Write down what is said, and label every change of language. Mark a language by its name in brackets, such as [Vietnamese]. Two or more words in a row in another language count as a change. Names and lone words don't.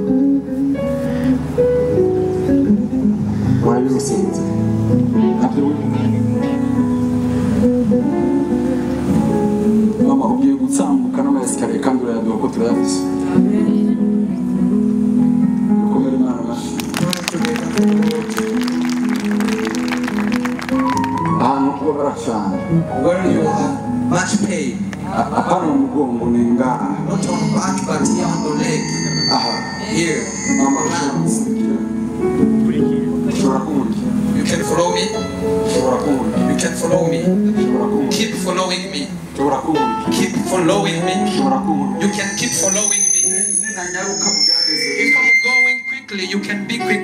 [Rundi] warayose gutyo ntabyo mama ugiye gutsambuka n'amasikariye kandi urayaduha ko turayafise ukomere Imana amashyi ahantu kuba baracana [English] where you have much pain. [Swahili] Apana mgongo [Rundi] ni ngaha. [English] Not on back but here on the leg. [Rundi] Aha. [English] Here. [Rundi] Mama [English] hands. You can follow me. You can follow me. Keep following me. Keep following me. You can keep following me. If I'm going quickly, you can be quick.